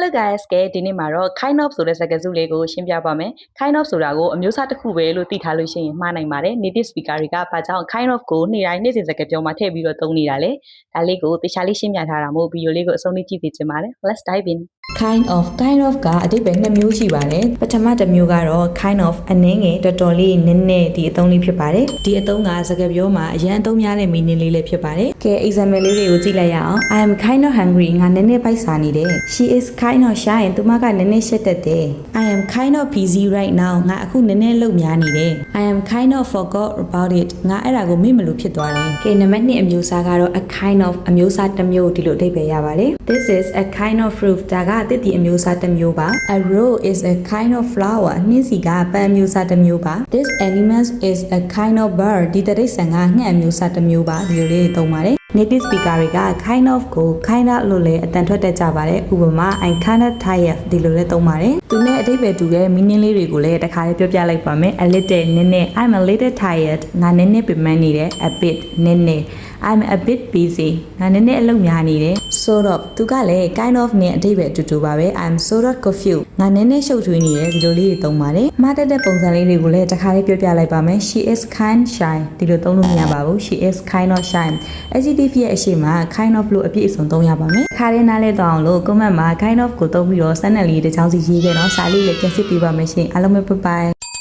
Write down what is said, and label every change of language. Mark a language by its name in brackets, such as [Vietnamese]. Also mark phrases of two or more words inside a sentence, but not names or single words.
[English] Hello guys [Burmese] ကဲဒီနေ့မှာတော့ [English] kind of [Burmese] ဆိုတဲ့စကားစုလေးကိုရှင်းပြပါမယ် [English] kind of [Burmese] ဆိုတာကိုအမျိုးအစားတစ်ခုပဲလို့သိထားလို့ရှိရင်မှားနိုင်ပါတယ် [English] native speaker [Burmese] တွေကဘာကြောင့် [English] kind of [Burmese] ကိုနေ့တိုင်းနေ့စဉ်စကားပြောမှာထည့်ပြီးတော့သုံးနေတာလဲဒါလေးကိုတခြားလေးရှင်းပြထားတာမို့ဗီဒီယိုလေးကိုအဆုံးထိကြည့်သိချင်ပါတယ် [English] let's dive in kind of [Burmese] ကအဓိပ္ပာယ်နှစ်မျိုးရှိပါတယ်ပထမတစ်မျိုးကတော့ [English] kind of [Burmese] အနည်းငယ်တော်တော်လေးနည်းနည်းဒီအသုံးလေးဖြစ် ပါတယ်ဒီအသုံးကစကားပြောမှာအရန်အသုံးများတဲ့ meaning လေးလည်းဖြစ်ပါတယ်ကဲ example လေးတွေကိုကြည့်လိုက်ရအောင် [English] I am kind of hungry [Burmese] ငါနည်းနည်းပိုက်စားနေတယ် [English] she is kind of shy [Burmese] သူမကနည်းနည်းရှက်တတ်တယ် [English] I am kind of busy right now [Burmese] ငါအခုနည်းနည်းလှုပ်များနေတယ် [English] I am kind of forgot about it [Burmese] ငါအဲ့ဒါကိုမေ့မလို့ဖြစ် သွားတယ်ကဲနံပါတ်2အမျိုးအစားကတော့ [English] a kind of [Burmese] အမျိုးအစားတစ်မျိုးဒီလိုအဓိပ္ပာယ်ရပါတယ် [English] This is a kind of fruit [Burmese] ဒါကတစ်တီအမျိုးအစားတစ်မျိုးပါ [English] A rose is a kind of flower [Burmese] နှင်းစီကပန်းအမျိုးအစားတစ်မျိုးပါ [English] This animal is a kind of bird [Burmese] ဒီတိရစ္ဆာန်ကငှက်အမျိုးအစားတစ်မျိုးပါဒီလိုလေးသုံးပါတယ် [English] native speaker [Burmese] တွေက [English] kind of [Burmese] ကို [English] kind of [Burmese] လို့လည်းအတန်ထွက်တတ်ကြပါတယ်ဥပမာ [English] I kind of tired [Burmese] ဒီလို လည်းသုံးပါတယ်သူနဲ့အဓိပ္ပာယ်တူတဲ့ meaning လေးတွေကိုလည်းတစ်ခါလေးပြောပြလိုက်ပါမယ် [English] a little [Burmese] နည်းနည်း [English] I'm a little tired [Burmese] ငါနည်းနည်းပင်ပန်းနေတယ် a bit နည်းနည်း [English] I'm a bit busy [Burmese] ငါနည်းနည်းအလုပ်များနေတယ် [English] sort of [Burmese] သူကလည်း [English] kind of [Burmese] နဲ့အဓိပ္ပာယ်အတူတူပါပဲ [English] I'm sort of confused [Burmese] ငါနည်းနည်းရှုပ်ထွေးနေတယ်ဒီလိုလေးတွေသုံးပါတယ်မှားတတ်တဲ့ပုံစံလေးတွေကိုလည်းတစ်ခါလေးပြောပြလိုက်ပါမယ် [English] she is kind shy [Burmese] ဒီလိုသုံးလို့မရပါဘူး [English] she is kind of shy adjective [Burmese] ရဲ့အရှိမ [English] kind of [Burmese] လို့အပြည့်အစုံသုံးရပါမယ်ခါရင်းနားလဲတော့အောင်လို့ comment မှာ [English] kind of [Burmese] ကိုသုံးပြီးတော့စမ်းနယ်လေးတစ်ချောင်းစီရေးခဲ့တော့စာလေးလည်းပြင်ဆင်ပေးပါမယ်ရှင်အားလုံးပဲ [English] bye bye